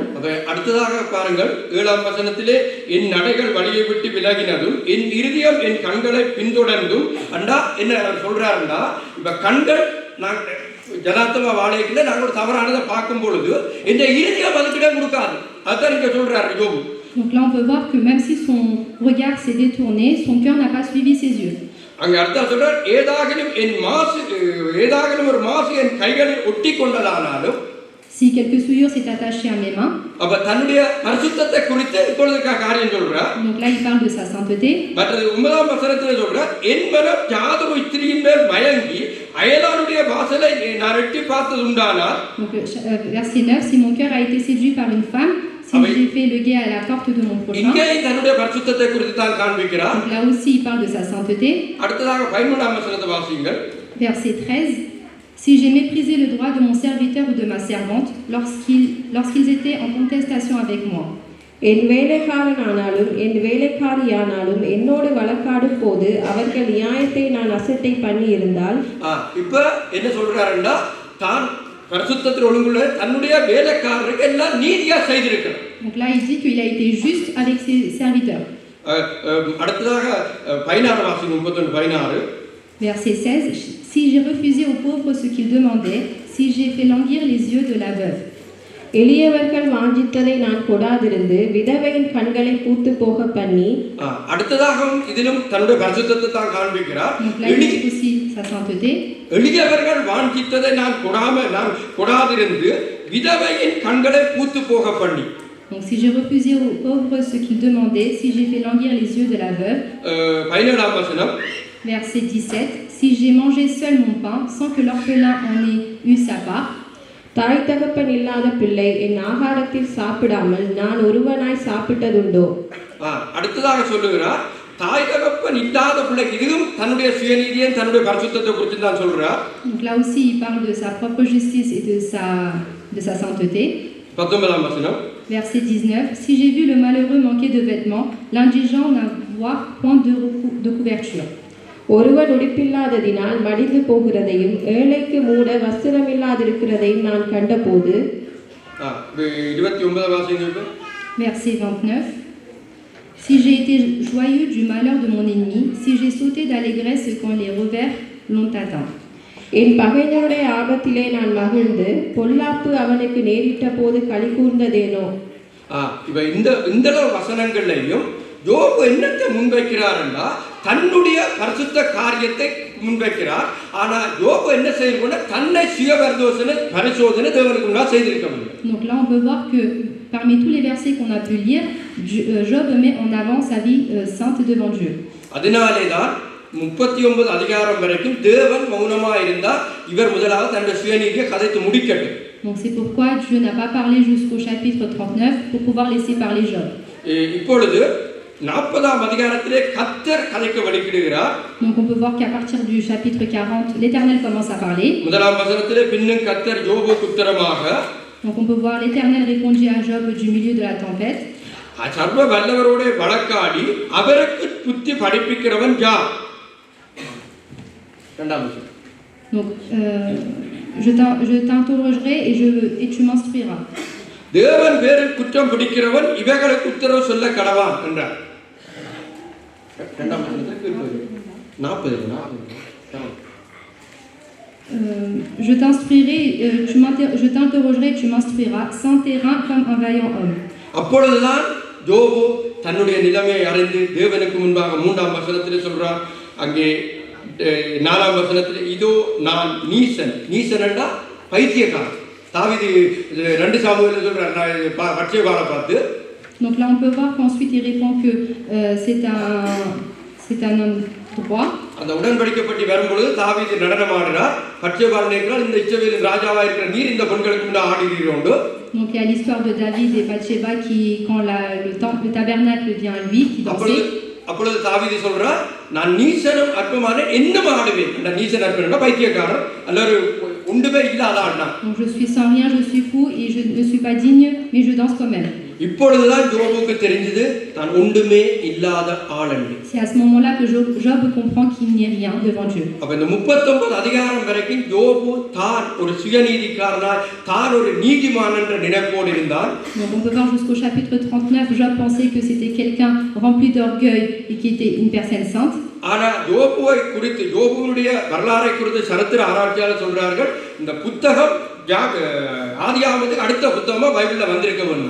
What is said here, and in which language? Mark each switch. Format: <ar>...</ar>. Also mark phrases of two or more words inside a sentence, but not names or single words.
<ta>அடுத்ததாக பாருங்கள் 7ஆம் வசனத்திலே என் நடைகள் வழியை விட்டு விலகினதும் என் இருதயம் என் கண்களை பின்தொடர்ந்தும் அண்டா என்ன சொல்றாருன்னா இப்ப கண்கள் நான் ஜனாத்தமா வாழைக்குள்ள நாங்கள் ஒரு தவறானதை பார்க்கும் பொழுது இந்த இருதயம் அதுக்கிட்ட கொடுக்காது. அதான் இங்க சொல்றாரு யோபு.</ta> <fr>Donc là on peut voir que même si son regard s'est détourné, son cœur n'a pas suivi ses yeux.</fr> <ta>அங்க அர்த்தம் சொல்றார் ஏதாகிலும் ஒரு மாசு என் கைகளில் ஒட்டி கொண்டதானாலும்</ta> <fr>si quelque souillure s'est attachée à mes mains.</fr> <ta>அப்ப தன்னுடைய பரிசுத்தத்தை குறித்து இப்பொழுது காரியம் சொல்றார்.</ta> <fr>Donc là il parle de sa sainteté.</fr> <ta>மற்றது 9ஆம் வசனத்திலே சொல்றார் என் மனம் யாதொரு ஸ்திரியின் மேல் மயங்கி அயலானுடைய வாசலை நான் எட்டி பார்த்தது உண்டானால்.</ta> <fr>Donc verset 9, si mon cœur a été séduit par une femme, si j'ai fait le guet à la porte de mon prochain.</fr> <ta>இங்கே தன்னுடைய பரிசுத்தத்தை குறித்து தான் காண்பிக்கிறார்.</ta> <fr>Donc là aussi il parle de sa sainteté.</fr> <ta>அடுத்ததாக 13ஆம் வசனத்தை வாசியுங்கள்.</ta> <fr>Verset 13, si j'ai méprisé le droit de mon serviteur ou de ma servante lorsqu'ils étaient en contestation avec moi.</fr> <ta>என் வேலைக்காரனானாலும் என் வேலைக்காரியானாலும் என்னோடு வழக்காடும் போது அவர்கள் நியாயத்தை நான் அசட்டை பண்ணி இருந்தால். இப்ப என்ன சொல்றாருன்னா தான் பரிசுத்தத்தில் ஒழுங்குள்ள தன்னுடைய வேலைக்காரருக்கு எல்லாம் நீதியா செய்திருக்கிறார்.</ta> <fr>Donc là il dit qu'il a été juste avec ses serviteurs.</fr> <ta>அடுத்ததாக 16 வாசிங்க 31-16.</ta> <fr>Verset 16, si j'ai refusé aux pauvres ce qu'ils demandaient, si j'ai fait languir les yeux de la veuve.</fr> <ta>எளியவர்கள் வாஞ்சித்ததை நான் கொடாதிருந்து விதவையின் கண்களை பூத்து போக பண்ணி. அடுத்ததாகவும் இதிலும் தன்னுடைய பரிசுத்தத்தை தான் காண்பிக்கிறார். எளியவர்கள் வாஞ்சித்ததை நான் கொடாதிருந்து விதவையின் கண்களை பூத்து போக பண்ணி.</ta> <fr>Donc si j'ai refusé aux pauvres ce qu'ils demandaient, si j'ai fait languir les yeux de la veuve.</fr> <ta>17ஆம் வசனம்.</ta> <fr>Verset 17, si j'ai mangé seul mon pain sans que l'orphelin en ait eu sa part.</fr> <ta>தாய் தகப்பன் இல்லாத பிள்ளை என் ஆகாரத்தில் சாப்பிடாமல் நான் ஒருவனாய் சாப்பிட்டதுண்டோ. அடுத்ததாக சொல்லுகிறார் தாய் தகப்பன் இல்லாத பிள்ளை இதுவும் தன்னுடைய சுயநீதியை தன்னுடைய பரிசுத்தத்தை குறித்து தான் சொல்றார்.</ta> <fr>Donc là aussi il parle de sa propre justice et de sa sainteté.</fr> <ta>19ஆம் வசனம்.</ta> <fr>Verset 19, si j'ai vu le malheureux manquer de vêtements, l'indigent n'avoir point de couverture.</fr> <ta>ஒருவன் உடுப்பில்லாததினால் மடிந்து போகிறதையும் ஏழைக்கு மூட வஸ்திரமில்லாதிருக்கிறதையும் நான் கண்டபோது. 29 வாசிங்க.</ta> <fr>Verset 29, si j'ai été joyeux du malheur de mon ennemi, si j'ai sauté d'allégresse quand les revers l'ont atteint.</fr> <ta>என் பகைஞருடைய ஆபத்திலே நான் மகிழ்ந்து பொல்லாப்பு அவனுக்கு நேரிட்ட போது களி கூர்ந்ததேனோ. இப்ப இந்த வசனங்கள்லையும் யோபு என்னத்தை முன்வைக்கிறார்னா தன்னுடைய பரிசுத்த காரியத்தை முன்வைக்கிறார். ஆனா யோபு என்ன செய்யணும்னா தன்னை சுய பரிசோதனை தேவனுக்கு முன்னால் செய்திருக்க முடியும்.</ta> <fr>Donc là on peut voir que parmi tous les versets qu'on a pu lire, Job met en avant sa vie sainte devant Dieu.</fr> <ta>அதனாலே தான் 39 அதிகாரம் வரைக்கும் தேவன் மௌனமா இருந்தார். இவர் முதலாவது தன்னுடைய சுயநீதியை கதைத்து முடிக்கட்டும்.</ta> <fr>Donc c'est pourquoi Dieu n'a pas parlé jusqu'au chapitre 39 pour pouvoir laisser parler Job.</fr> <ta>இப்பொழுது 40ஆம் அதிகாரத்திலே கர்த்தர் கதைக்க வழிகிடுகிறார்.</ta> <fr>Donc on peut voir qu'à partir du chapitre 40, l'Éternel commence à parler.</fr> <ta>முதலாம் வசனத்திலே பின்னும் கர்த்தர் யோபுக்கு உத்தரமாக.</ta> <fr>Donc on peut voir l'Éternel répondit à Job du milieu de la tempête.</fr> <ta>சர்வ வல்லவரோட வழக்காடி அவருக்கு புத்தி படிப்பிக்கிறவன் யார்? இரண்டாம் வசனம்.</ta> <fr>Donc je t'interrogerai et tu m'instruiras.</fr> <ta>தேவன் பேரில் குற்றம் பிடிக்கிறவன் இவைகளுக்கு உத்தரவு சொல்ல கடவான் என்றார். இரண்டாம் வசனத்துக்கு 40.</ta> <fr>Je t'interrogerai, tu m'instruiras, sans terrain comme un vaillant homme.</fr> <ta>அப்பொழுதுதான் யோபு தன்னுடைய நிலைமையை அறிந்து தேவனுக்கு முன்பாக 3ஆம் வசனத்திலே சொல்றார். அங்கே 4ஆம் வசனத்திலே இதோ நான் நீசன் என்றால் பைத்தியக்காரன். தாவீது 2 சாமுவேல்ல சொல்றார் பட்சேபாளை பார்த்து.</ta> <fr>Donc là on peut voir qu'ensuite il répond que c'est un homme droit.</fr> <ta>அந்த உடன்படிக்கைப்பட்டி வரும்பொழுது தாவீது நடனமாடுறார். பட்சேபாள் நினைக்கிறார் இந்த இஸ்ரவேலின் ராஜாவா இருக்கிற நீர் இந்த பெண்களுக்கு முன்னால் ஆடுகிறீரோண்டு.</ta> <fr>Donc il y a l'histoire de David et Bathsheba qui quand le tabernacle vient à lui qui dansait.</fr> <ta>அப்பொழுது தாவீது சொல்றார் நான் நீசனும் அற்பமான என்னும் ஆடுவேன். அந்த நீசன் அற்பனா பைத்தியக்காரன் அல்லது ஒன்றுமே இல்லாத ஆடுனா.</ta> <fr>Donc je suis sans rien, je suis fou et je ne suis pas digne mais je danse quand même.</fr> <ta>இப்பொழுதுதான் யோபுக்கு தெரிஞ்சது தான் ஒன்றுமே இல்லாத ஆள் என்று.</ta> <fr>C'est à ce moment-là que Job comprend qu'il n'est rien devant Dieu.</fr> <ta>அப்ப இந்த 39 அதிகாரம் வரைக்கும் யோபு தான் ஒரு சுயநீதிக்காரனாய் தான் ஒரு நீதிமான் என்ற நினைப்போடு இருந்தார்.</ta> <fr>Donc on peut voir jusqu'au chapitre 39, Job pensait que c'était quelqu'un rempli d'orgueil et qui était une personne sainte.</fr> <ta>ஆனா யோபுவை குறித்து யோபுவுடைய வரலாறை குறித்து சரித்திர ஆராய்ச்சியாளர் சொல்றார்கள் இந்த புத்தகம் ஆதியாகமத்துக்கு அடுத்த புத்தகமா பைபிள்ல வந்திருக்க வேண்டும்.</ta>